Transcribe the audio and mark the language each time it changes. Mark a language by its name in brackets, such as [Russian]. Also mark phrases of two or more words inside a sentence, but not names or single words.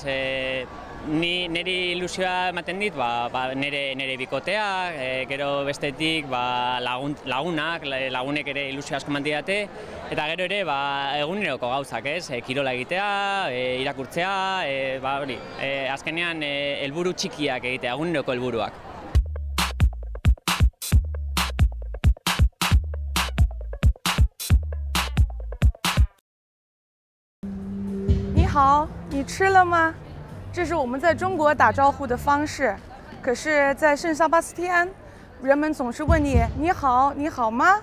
[Basque] Niri ilusioa ematen dit, nire bikotea, gero bestetik lagunek ere ilusio asko eman didate, eta gero ere eguneroko gauzak, ez? Kirola egitea, irakurtzea, azkenean helburu txikiak egitea, eguneroko helburuak. [Chinese] 你好，你吃了吗？这是我们在中国打招呼的方式，可是，在圣萨巴斯蒂安，人们总是问你“你好，你好吗？”